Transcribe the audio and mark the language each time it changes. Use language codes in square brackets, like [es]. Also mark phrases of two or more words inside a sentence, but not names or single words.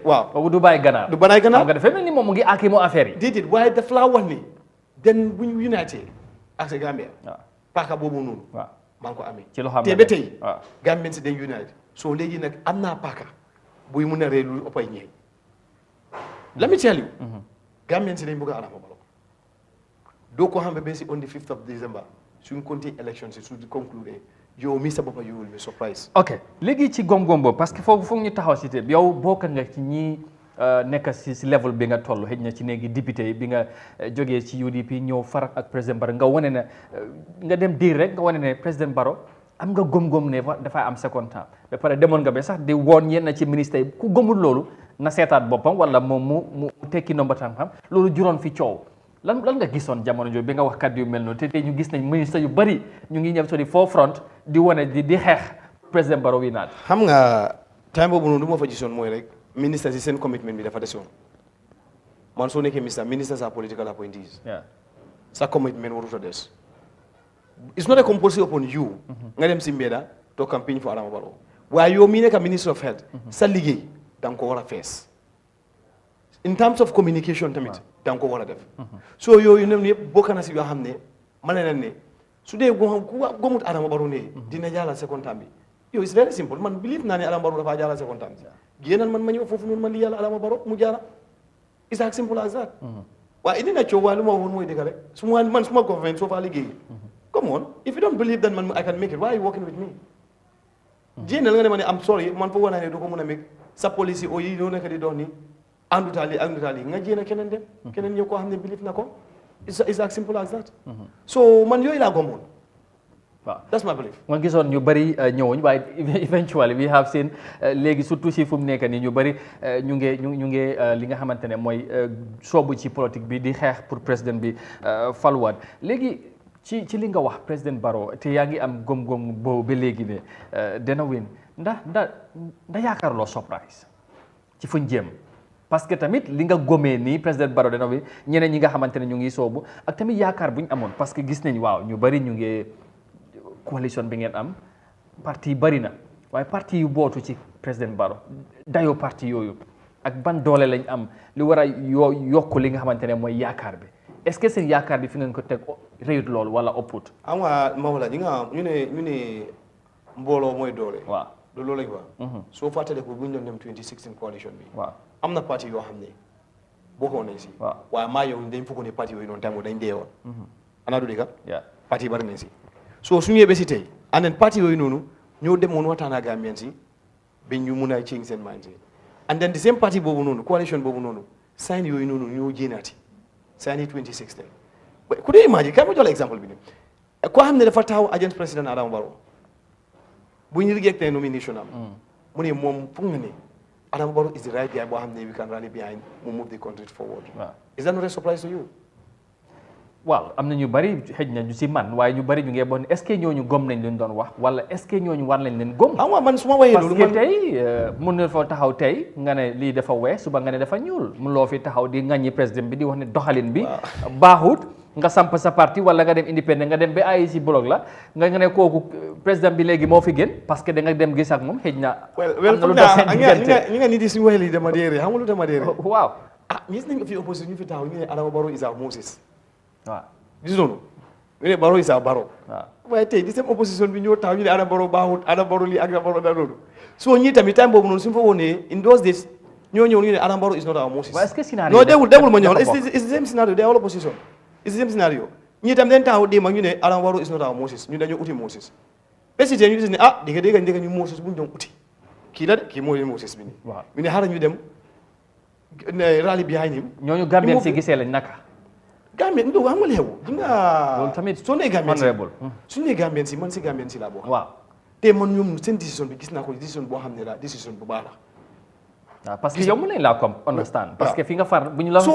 [wo] waaw du bàyyi ganaar. du bàyyi ganaar xam nga dafa mel ni moom mu ngi àkki moo affaire yi. déedéet waaye daf laa wax ni den bu ñu unité ak sa Gambia. paaka boobu noonu. maa ngi ko amee ci loo xam te ba tey Gambien si day unite soo léegi nag am naa paaka buy mun a rey lu ëppay ñeeñ [en] let me tell you [wo] Gambien si dañ bëgg a Adama Barrow doo ko xam ne ba si [en] on the 5th of December [wo] suñ compté élection si su conclure yow mi sa boppa [en] you will be surprised. [wo] ok léegi ci gom-gom boobu [fr] parce que [wo] foofu foog ñu taxaw si te yow bokk nga ci ñi nekk si level bi nga toll xëj na ci néegi député bi nga jógee ci UDP ñëw farak ak président Barrow nga wane ne nga dem diir rek nga wane ne président Barrow am nga gom-gom ne dafay am [en] second term [wo] ba pare demoon nga ba sax di woon yenn ci ministre yi ku gëmul loolu na seetaat boppam wala moom mu tekki nomba tànkam loolu juróon fi coow lan nga gisoon jamono jooju bi nga wax kàddu yu mel noonu te tey ñu gis nañ ministre yu bari ñu ngi ñëw so di forefront di wane di xeex président Barrow wi naat. xam nga time boobu noonu lu ma fa gisoon mooy rek. ministre si seen commitment bi dafa desoon man soo nekkee ministre sa [en] political appointees [wo] sa commitment warut a des [en] it's not a compulsory upon you nga dem si mbedda to campaign [wo] for Adama Barrow waaye yow mii nekk ministre [en] of health [wo] sa liggéey da nga ko war a fees [en] in terms of communication [wo] tamit da nga ko war a def so yooyu nem yëpp bokk na si yoo xam ne ma ne leen ne su dee ku gomut Adama Barrow ne dina jàllal [en] second term [wo] bi yow [en] it's very simple [wo] man believe naa ne Adama Barrow dafa jàllal [en] second term [wo] bi génnal man ma ñëw foofu noonu man li yàlla Adama Barrow mu jaara [en] it's as simple as that [wo] waaye indi na coow waaye lu ma waxoon mooy dëgg rek su ma government soo faa liggéey [en] come on if you don't believe that man I can make it why are you working with me [wo] génnal nga ne ma ne am sorry man foofu naa ne du ko mën a make sa policy o yi doo nekk di dox ni àndutaali nga jéem a keneen dem keneen ñëw koo xam ne believe na ko [en] it's as simple as that [wo] so man yooyu laa gomoon waaw [en] that's my belief. [wo] nga gisoon ñu bëri ñëwuñ waaye [en] eventually we have seen [wo] léegi surtout si fu mu nekk nii ñu bëri ñu ngi li nga xamante ne mooy soobu ci politique bi di xeex pour président bi faluwaat léegi ci li nga wax président Barrow te yaa ngi am gom-gom boobu ba léegi ne dana win ndax yaakaarloo surprise ci fuñ jéem [fr] parce que [wo] tamit li nga gomee nii président Barrow dana win ñeneen ñi nga xamante ne ñu ngi soobu ak tamit yaakaar buñ amoon [fr] parce que [wo] gis nañ waaw ñu bëri ñu ngi. coalition bi ngeen am parti bari na waaye parti yu bootu ci président Barrow dayoo parti yooyu ak ban doole lañ am li war a yokk li nga xamante ne mooy yaakaar bi [fr] est-ce que [wo] seen yaakaar bi fi ngeen ko teg réyut loolu wala ëpput. am nga Mawla ñi nga ñu ne mbooloo mooy doole. waaw loolu lañ wax. soo fàttalikoo bu ñu doon dem 2016 coalition bi. waaw am na parti yoo xam ne bokkoon nañ si. waaw waaye maa yow dañ fokk ne parti yooyu noonu tamit dañ dee woon. ana du dëgg parti yi bari nañ si. so su ñëwee ba si tey [en] and then [wo] parti yooyu noonu ñoo demoon waxtaan ak Gambien si ba ñu mun a change seen mind si [en] and then [wo] the same parti boobu noonu coalition boobu noonu sign yooyu noonu ñoo jéenaati sign yi 2016 ku dee imagine kay ma jox la exemple bi nii koo xam ne dafa taxaw against président Adama Barrow bu ñu rejecté nomination am mu ne moom foog na ne Adama Barrow [en] is the right guy [wo] boo xam ne [en] we can rally behind [wo] mu [en] move the country forward. Is that not a surprise to you? [wo] waaw am na ñu bari xëj na ñu si man waaye ñu bari ñu ngi bon [fr] est-ce que [wo] ñooñu gom nañ leen doon wax wala [fr] est-ce que [wo] ñooñu war nañ leen gom. ah man su ma waxee loolu [fr] parce que [wo] tey mun na fa taxaw tey nga ne lii dafa weex suba nga ne dafa ñuul mun loo fi taxaw di ŋàññi président bi di wax ne doxalin bi baaxut nga samp sa parti wala nga dem indépendant nga dem ba ay si blog la nga ne kooku président bi léegi moo fi gën parce que da nga dem gis ak moom xëj na. am na lu tax seen diggante ñi nga nit yi suñu waxee lii dama déere xam nga lu dama déere. waaw gis nañ fi opposition ñu fi taxaw ñu ne Adama Barrow [en] is our Moses. [wo] waaw gis noonu ñu ne Barrow [en] is our Barrow. [wo] waaw waaye tey di seen opposition bi ñoo taxaw ñu ne Adama Barrow baaxut Adama Barrow lii ak Adama Barrow da loolu soo ñii tamit time boobu noonu suñu fa wonee [en] in those days [wo] ñoo ñëw ñu ne Adama Barrow [en] is not our Moses. [wo] waaw [fr] est-ce que scénario [wo] non dégul ma ñëw [en] it's the same scenario they are all opposition it's the same scenario [wo] ñii tam dañ taxaw démb ñu ne Adama Barrow [en] is not our Moses [wo] ñu dañoo uti Moses président ñu gis ne dégg ñu Moses bu ñu doon uti kii la de kii mooy Moses bi nii. waaw ñu ne xaaral ñu dem [en] rally behind him. [wo] ñooñu Gambien si gisee lañ naka. Gambien ndo xam nga li xew. di nga loolu tamit soo nee Gambien si suñu nee Gambien si man si Gambien si laa bokk. waaw te man ñoom seen décision bi gis naa ko décision boo xam ne la décision bu baax la. waaw [fr] parce que [wo] yow mën nañ laa comme understand. [fr] parce que [wo] fi nga far bu ñu la.